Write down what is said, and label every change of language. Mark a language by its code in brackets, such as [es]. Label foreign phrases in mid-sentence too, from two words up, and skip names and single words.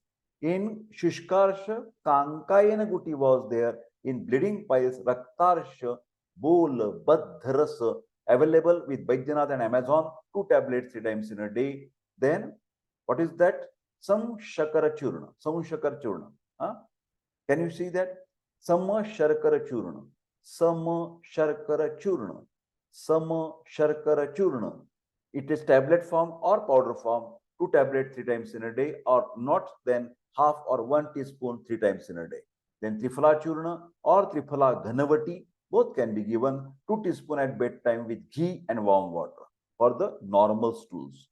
[en] In Shushkarsha, Kankayana Guti was there. In bleeding piles, Raktarsha, Bol, Badharas, available with Baidyanath and Amazon, 2 tablets 3 times in a day. Then, what is that? Samshakara Churna. Samshakara Churna. Huh? Can you see that? Sama Sharkara Churna. Sama Sharkara Churna. Sama Sharkara Churna. It is tablet form or powder form, 2 tablets 3 times in a day, or not, then half or 1 teaspoon 3 times in a day. Then Triphala Churna or Triphala Ghanavati, both can be given 2 teaspoon at bedtime with ghee and warm water for the normal stools.